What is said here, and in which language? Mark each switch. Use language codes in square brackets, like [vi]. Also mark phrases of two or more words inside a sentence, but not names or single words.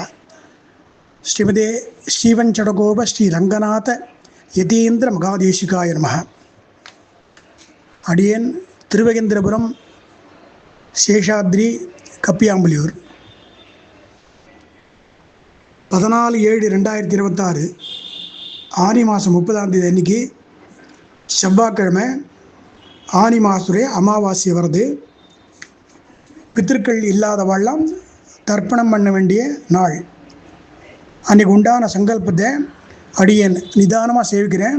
[sa] श्रीमते स्टीवन चटगोप श्री रंगनाथ यतीन्द्र मगादेशिकाय नमः। [ta] अडियन तिरुवेंद्रपुरम शेषाद्रि कप्पियाम्बुलियूर 14/7/2026 ஆனி மாதம் 30ஆம் தேதி அன்றைக்கி செவ்வாய்க்கிழமை ஆனி மாதத்துடைய அமாவாசை வருது. பித்திருக்கள் இல்லாதவாழ்லாம் தர்ப்பணம் பண்ண வேண்டிய நாள். அன்றைக்கு உண்டான சங்கல்பத்தை அடியேன் நிதானமாக சேவிக்கிறேன்.